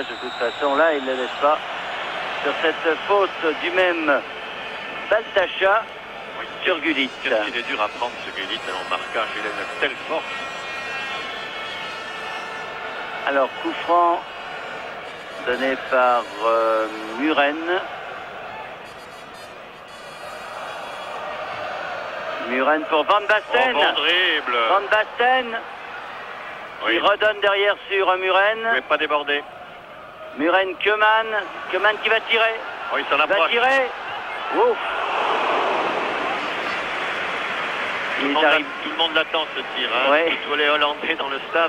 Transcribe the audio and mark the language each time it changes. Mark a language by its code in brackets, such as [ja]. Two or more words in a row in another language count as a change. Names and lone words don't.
[fr] De toute façon, là, il ne le laisse pas. Sur cette faute du même Baltacha sur Gullit. Qu'est-ce qu'il est dur à prendre, ce Gullit, en marquage. Il a une telle force. Alors, coup franc donné par Muren. Muren pour Van Basten. Oh, bon dribble. Van Basten. Oui. Il redonne derrière sur Muren. Il ne pas déborder. Muren, Keman. Keman qui va tirer. Oui, ça l'approche. Va tirer. Ouf. Tout le monde l'attend, ce tir. Hein. Ouais. Tous les Hollandais dans le stade.